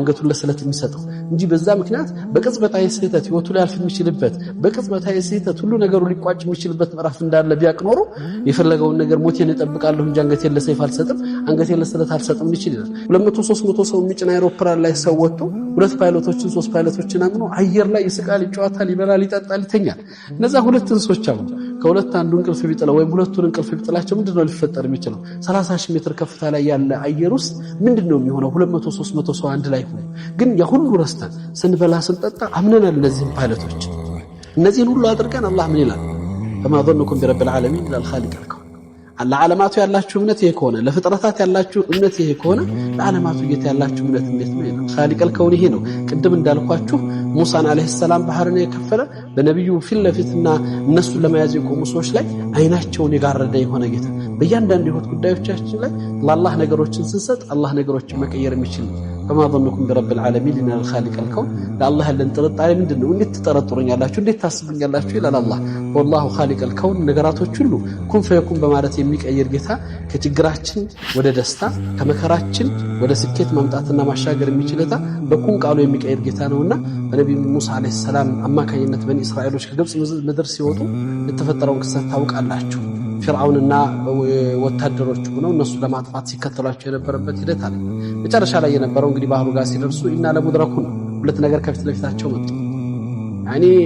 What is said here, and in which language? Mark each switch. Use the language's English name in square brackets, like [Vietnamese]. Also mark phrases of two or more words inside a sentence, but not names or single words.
[Amharic] አንገቱን ለስለት የሚሰጠው እንጂ በዛ ምክንያት በቅጽበታዊ ስህተት ህይወቱ ላይ አልፍ የሚችልበት በቅጽበታዊ ስህተት ሁሉ ነገሩ ሊቋጭ የሚችልበት ምዕራፍ እንዳለ ቢያቅ ኖሮ የፈለገውን ነገር ሞቴን እጠብቃለሁ እንጂ አንገቴን ለሰይፍ አልሰጥም አንገቴን ለስለት አልሰጥም ይችላል። 200 300 ሰው የሚጭን አይሮፕላን ላይ ሰው ወጥቶ 2 ፓይሎቶችን 3 ፓይሎቶችን አምኖ አየር ላይ ይስቃል፣ ይጫወታል፣ ይበላል፣ ይጠጣል፣ ይተኛል። እነዛ ሁለት እንስሶች አሉ። ከሁለት አንዱ እንቅልፍ ቢጥለው ወይም ሁለቱን እንቅልፍ ቢጥላቸው ምንድነው ሊፈጠር የሚችለው? 30 ሺህ ሜትር ከፍታ ላይ ያለ አየር ውስጥ ምንድነው የሚሆነው? 200 300 ሰው አንድ ላይ ሆኖ ግን ያ ሁሉ ረስተን ስንበላ ስንጠጣ አምነናል እነዚህን ፓይለቶች። እነዚህን ሁሉ አድርገን አላህ ምን ይላል? [Arabic] فما ظنكم برب العالمين الا الخالق الكون [Amharic] ለዓለማቱ ያላችሁ እምነት ይሄ ከሆነ ለፍጥረታት ያላችሁ እምነት ይሄ ከሆነ ለዓለማቱ ጌታ ያላችሁ እምነት እንዴት ነው? [Arabic] خالق الكون [Amharic] ይሄ ነው። ቅድም እንዳልኳችሁ ሙሳን አለይሂ ሰላም ባህርን የከፈለ በነብዩ ፊት ለፊትና እነሱን ለመያዝ የቆሙ ሰዎች ላይ አይናቸውን የጋረደ የሆነ ጌታ በእያንዳንዱ ህይወት ጉዳዮቻችን ላይ ለአላህ ነገሮችን ስንሰጥ አላህ ነገሮችን መቀየር የሚችል ነው። [Arabic] فما ظنكم برب العالمين ان الخالق الكون [Amharic] ለአላህ ያለን ጥርጣሬ ምንድነው? እንዴት ትጠረጥሩኛላችሁ? እንዴት ታስቡኛላችሁ? ይላል አላህ። [Arabic] والله خالق الكون [Amharic] ነገራቶች ሁሉ [Arabic] كن فيكون [Amharic] በማለት የሚቀየር ጌታ ከችግራችን ወደ ደስታ ከመከራችን ወደ ስኬት ማምጣትና ማሻገር የሚችልታ በኩን ቃሉ የሚቀየር ጌታ ነውና በነብዩ ሙሳ አለይሂ ሰላም አማካኝነት በኒ እስራኤሎች ከግብጽ ምድር ሲወጡ የተፈጠረውን ክስተት ታውቃላችሁ። ፍርዓውንና ወታደሮቹ ሆነው እነሱ ለማጥፋት ሲከተሏቸው የነበረበት ሂደት አለ። መጨረሻ ላይ የነበረው እንግዲህ ባህሩ ጋር ሲደርሱ [Arabic] إنا لمدركون [Amharic] ሁለት ነገር ከፊት ለፊታቸው መጡ። ያኒ